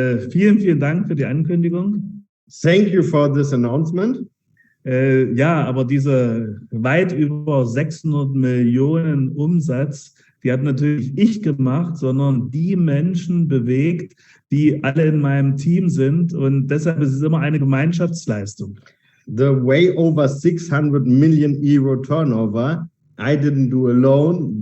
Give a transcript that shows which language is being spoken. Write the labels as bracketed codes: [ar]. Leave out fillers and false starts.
[de] Vielen Dank für die Ankündigung. [en] Thank you for this announcement. [de] Aber diese weit über 600 Millionen Umsatz, die hat natürlich ich gemacht, sondern die Menschen bewegt, die alle in meinem Team sind. Und deshalb ist es immer eine Gemeinschaftsleistung. [en] The way over 600 million euro turnover, I didn't do alone.